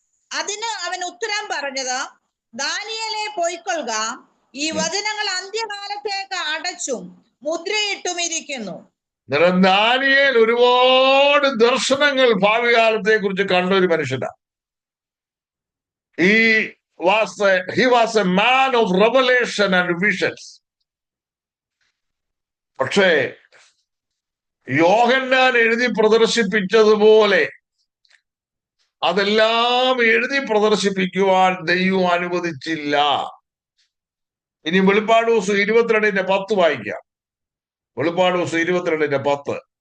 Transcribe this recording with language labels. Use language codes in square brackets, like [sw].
[ml] അതിന് അവൻ ഉത്തരം പറഞ്ഞത്, ദാനിയേലേ പോയിക്കൊള്ളുക, ഈ വചനങ്ങൾ അന്ത്യകാലത്തേക്ക് അടച്ചും മുദ്രയിട്ടും ഇരിക്കുന്നു. ദാനിയേൽ ഒരുപാട് ദർശനങ്ങൾ ഭാവി കാലത്തെ കുറിച്ച് കണ്ട ഒരു മനുഷ്യനാണ്. [en] He was a man of revelation and visions. [ml] പക്ഷേ യോഹന്നാൻ എഴുതി പ്രദർശിപ്പിച്ചതുപോലെ അതെല്ലാം എഴുതി പ്രദർശിപ്പിക്കുവാൻ ദൈവം അനുവദിച്ചില്ല. ഇനി വെളിപ്പാട് ദിവസം 22-ന്റെ 10 വായിക്കാം. വെളിപ്പാട് ദിവസം 22-ന്റെ 10.